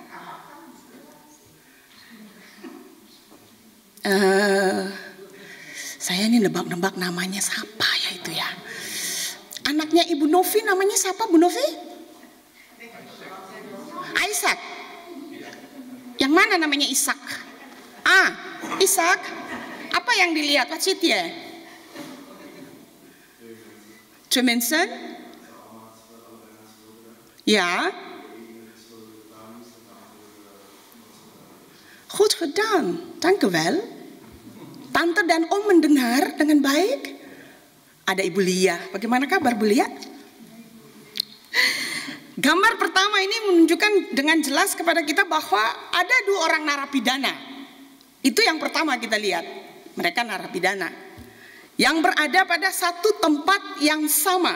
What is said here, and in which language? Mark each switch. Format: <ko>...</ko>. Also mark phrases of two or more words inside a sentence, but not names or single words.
<id>Saya ini nebak-nebak namanya siapa ya itu ya. Anaknya Ibu Novi namanya siapa Bu Novi? Isaac. Yang mana namanya Ishak? Ishak. Apa yang dilihat?</id> <nl>Wat ziet je? Twee mensen? Ja. Goed gedaan, dank u wel.</nl> <id>Tante dan Om mendengar dengan baik. Ada Ibu Lia. Bagaimana kabar Bu Lia? Gambar pertama ini menunjukkan dengan jelas kepada kita bahwa ada dua orang narapidana. Itu yang pertama kita lihat. Mereka narapidana yang berada pada satu tempat yang sama.</id>